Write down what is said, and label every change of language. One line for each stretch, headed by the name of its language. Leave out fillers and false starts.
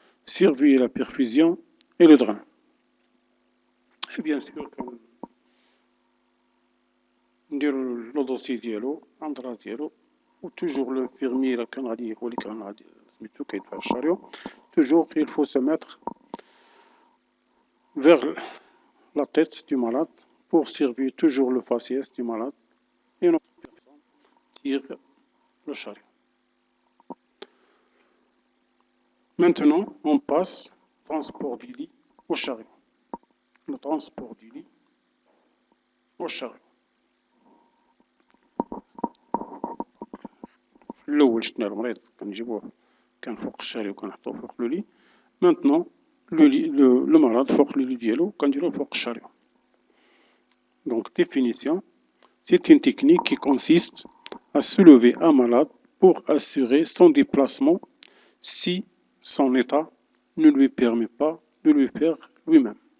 French: surveiller la perfusion et le drain. Et bien sûr,
Arabic: نديرو لو دوسي ديالو الأندراس ديالو،
French: و توجور l'infirmier
Arabic: إلا كان غادي هو اللي كان غادي سميتو كيدفع الشاريو،
French: توجور il faut se mettre vers la tête du malade pour surveiller toujours le faciès du malade et notre personne tire le chariot. Maintenant, on passe transport du lit au chariot. Le transport du lit au chariot.
Arabic: الأول شفنا المريض كنجيبوه كان فوق الشاري وكنحطوه فوق لو لي.
French: Maintenant le malade
Arabic: فوق
French: le lit
Arabic: ديالو كنديروه فوق الشاري.
French: Donc définition, c'est une technique qui consiste à soulever un malade pour assurer son déplacement si son état ne lui permet pas de le faire lui-même.